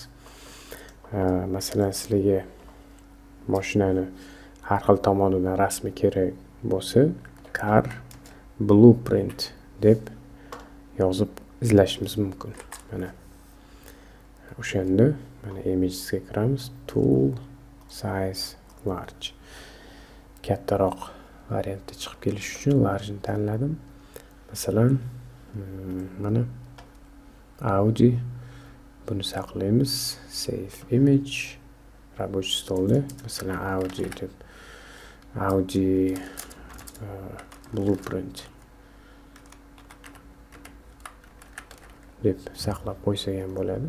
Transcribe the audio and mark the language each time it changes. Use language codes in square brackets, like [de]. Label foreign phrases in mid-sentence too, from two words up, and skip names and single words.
[uz] Masalan, sizlarga mashinani har xil tomonidan rasmi kerak bo'lsa, [en] car blueprint [uz] deb yozib izlashimiz mumkin. Mana o'shanda mana imagesga kiramiz, [en] tool size large. [uz] Kattaroq variantda chiqib kelish uchun large ni tanladim. Masalan, mana Audi, buni saqlaymiz, [en] save image, [ru] рабочий stolda [uz] masalan Audi blueprint deb saqlab qo'ysak ham bo'ladi.